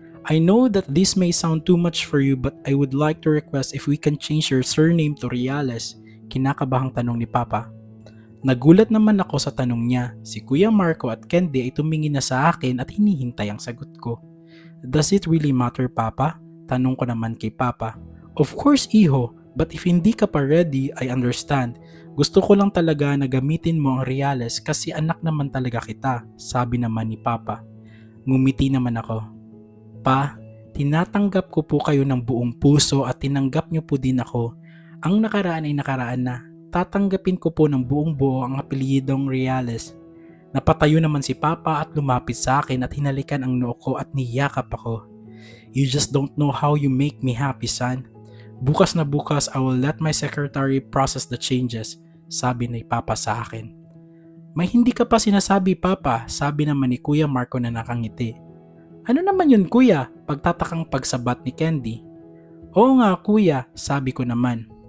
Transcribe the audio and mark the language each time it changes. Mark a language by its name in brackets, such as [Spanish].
[English] I know that this may sound too much for you but I would like to request if we can change your surname to Reales. [Filipino] Kinakabahang tanong ni Papa. Nagulat naman ako sa tanong niya. Si Kuya Marco at Candy ay tumingin na sa akin at hinihintay ang sagot ko. [English] Does it really matter, Papa? [Filipino] Tanong ko naman kay Papa. [English] Of course, Iho, but if [Filipino] hindi ka pa [English] ready, I understand. [Filipino] Gusto ko lang talaga na gamitin mo ang Reales kasi anak naman talaga kita, sabi naman ni Papa. Ngumiti naman ako. Pa, tinatanggap ko po kayo ng buong puso at tinanggap niyo po din ako. Ang nakaraan ay nakaraan na. Tatanggapin ko po ng buong buo ang apelyidong Reales. Napatayo naman si Papa at lumapit sa akin at hinalikan ang noo ko at niyakap ako. [English] You just don't know how you make me happy, son. [Filipino] Bukas na bukas [English] I will let my secretary process the changes, [Filipino] sabi ni Papa sa akin. May hindi ka pa sinasabi, Papa, sabi naman ni Kuya Marco na nakangiti. Ano naman yun, Kuya? Pagtatakang pagsabat ni Candy. Oo nga, Kuya, sabi ko naman.